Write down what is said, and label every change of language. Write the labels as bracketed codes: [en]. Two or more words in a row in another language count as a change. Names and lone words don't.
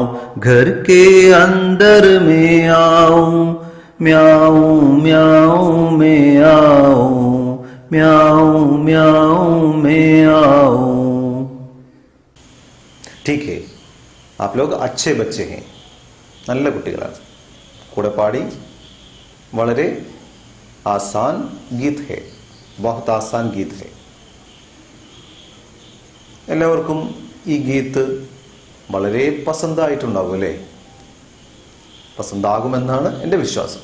[hi] घर के अंदर में आऊं. म्याऊं म्याऊं मैं आऊं. म्याऊं म्याऊं मैं आऊं. ठीक है, आप लोग अच्छे बच्चे हैं. [ml] നല്ല കുട്ടികളാണ്. കൂടെ പാടി. വളരെ [hi] आसान गीत है, बहुत आसान गीत है. [ml] എല്ലാവർക്കും ഈ ഗീത്ത് വളരെ പസന്തായിട്ടുണ്ടാകും അല്ലേ? പസന്താകുമെന്നാണ് എൻ്റെ വിശ്വാസം.